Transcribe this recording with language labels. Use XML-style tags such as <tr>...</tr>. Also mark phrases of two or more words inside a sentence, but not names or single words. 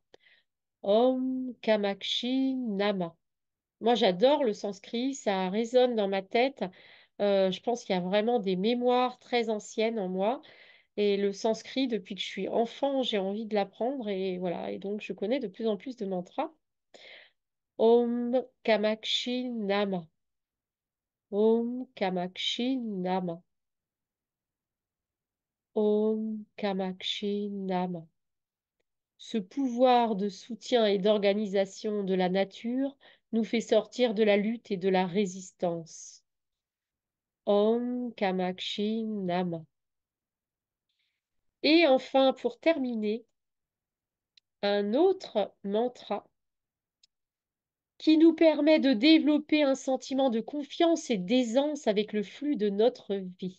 <sa>Om Kamakshi Nama.</sa> <fr>Moi, j'adore le sanskrit, ça résonne dans ma tête. Je pense qu'il y a vraiment des mémoires très anciennes en moi. Et le sanskrit, depuis que je suis enfant, j'ai envie de l'apprendre. Et voilà. Et donc, je connais de plus en plus de mantras.</fr> <sa>Om Kamakshi Nama. Om Kamakshi Nama. Om Kamakshi Nama.</sa> <fr>Ce pouvoir de soutien et d'organisation de la nature nous fait sortir de la lutte et de la résistance.</fr> <sa>Om Kamakshi Nama.</sa> <fr>Et enfin, pour terminer, un autre mantra qui nous permet de développer un sentiment de confiance et d'aisance avec le flux de notre vie.</fr>